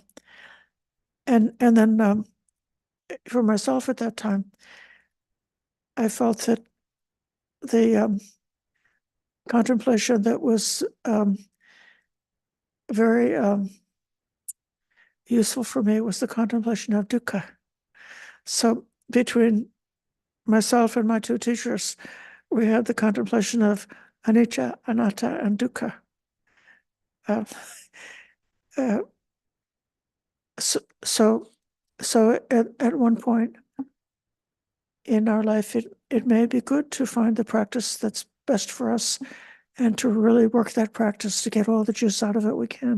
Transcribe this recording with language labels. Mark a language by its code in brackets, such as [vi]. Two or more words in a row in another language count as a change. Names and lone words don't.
[en] And then for myself at that time, I felt that the contemplation that was very useful for me was the contemplation of dukkha. So between myself and my two teachers, we had the contemplation of [pi] anicca, anatta, [en] and dukkha. Uh, uh, so at one point in our life, it may be good to find the practice that's best for us and to really work that practice to get all the juice out of it we can.